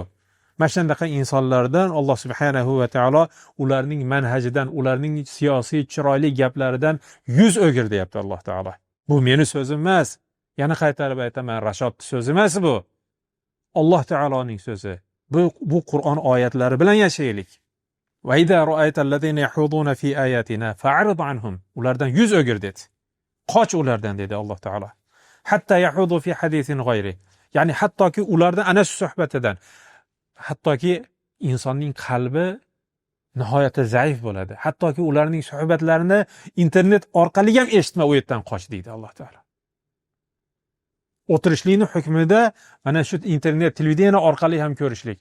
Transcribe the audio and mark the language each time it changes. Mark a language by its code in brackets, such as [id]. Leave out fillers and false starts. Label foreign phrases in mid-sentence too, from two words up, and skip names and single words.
[uz] Mana shunday insonlardan Alloh subhanahu va taolo ularning manhajidan, ularning siyosiy chiroyli gaplaridan yuz o'gir deyapti Alloh taolo. Bu meni so'zim emas. Yana qaytarib aytaman, Rashodning so'zi emas bu. Alloh taoloning so'zi. Bu Qur'on oyatlari bilan yashaylik. [ar] وإذا رأيت الذين يخوضون في آياتنا فأعرض عنهم. [uz] Ulardan yuz o'gir dedi. Qoch ulardan dedi Alloh taolo. [ar] حتى يخوضوا في حديث غيره. [uz] Ya'ni hattoki ulardan ana shu suhbatidan, hattoki insonning qalbi nihoyatda zaif bo'ladi. Hattoki ularning suhbatlarini internet orqali ham eshitma, u yerdan qoch deydi Alloh taolo. O'tirishlikning hukmida mana shu internet, televideniya orqali ham ko'rishlik.